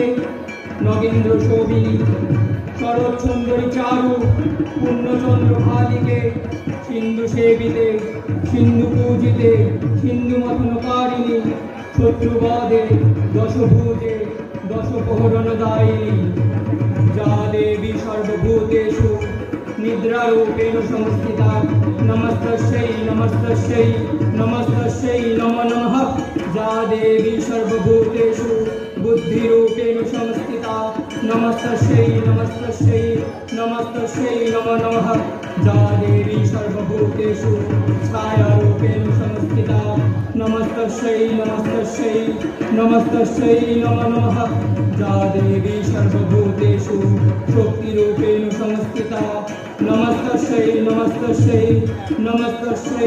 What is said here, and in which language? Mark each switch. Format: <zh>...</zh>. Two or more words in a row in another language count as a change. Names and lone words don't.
<sa>নগেন্দ্র শোভিনী শরৎ সুন্দরী চারু পূর্ণচন্দ্র ভালিকে, সিন্ধু সেবিতে সিন্ধু পূজিতে সিন্ধু মথনকারিণী, শত্রুবাদে দশভূজে দশপহরণ দায়িনী। যা দেবী সর্বভূতেষু নিদ্রারূপেণ সংস্থিতা, নমস্তস্যৈ নমস্তস্যৈ নমস্তস্যৈ নমো নমঃ। যা দেবী সর্বভূতেষু বুদ্ধিরূপেণ সংস্থিতা, নমস্তস্যৈ নমস্তস্যৈ নমস্তস্যৈ নমো নমঃ। যা দেবী সর্বভূতেষু ছায়ারূপেণ সংস্থিতা, নমস্তস্যৈ নমস্তস্যৈ নমস্তস্যৈ নমো নমঃ। যা দেবী সর্বভূতেষু শক্তিরূপেণ সংস্থিতা, নমস্তস্যৈ নমস্তস্যৈ নমস্তস্যৈ।</sa>